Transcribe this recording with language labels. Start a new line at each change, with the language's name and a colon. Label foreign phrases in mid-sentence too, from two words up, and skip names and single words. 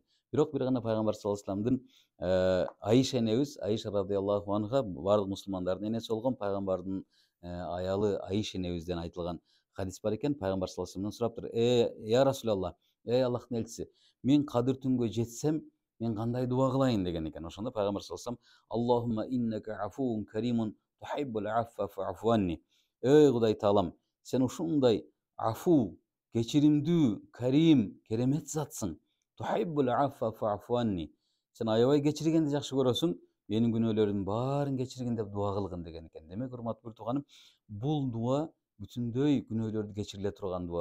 Kyrgyz: Бирок бир гана пайгамбар
Arabic: صلى الله عليه وسلم
Kyrgyz: Аиша энебиз, Аиша
Arabic: رضي الله عنها
Kyrgyz: баардык мусулмандардын энеси болгон пайгамбардын аялы Аиша энебизден айтылган хадис бар экен. Пайгамбар
Arabic: صلى الله عليه وسلم
Kyrgyz: сураптыр:
Arabic: يا رسول الله,
Kyrgyz: эй Аллахтын элчиси, мен Кадыр түнгө жетсем, мен кандай дуа кылайын деген экен. Ошондо пайгамбар
Arabic: صلى الله عليه وسلم: اللهم إنك عفو كريم تحب العفو فاعف عني.
Kyrgyz: Эй Кудай таалам, сен ушундай афу, кечиримдүү, карим, керемет затсың.
Arabic: تحب العفو فاعف عني.
Kyrgyz: Сен аябай кечиргенди жакшы көрөсүң, менин күнөөлөрүмдүн баарын кечиргин деп дуа кылгын деген экен. Демек, урматтуу бир тууганым, бул дуа бүтүндөй күнөөлөрдү кечириле турган дуа.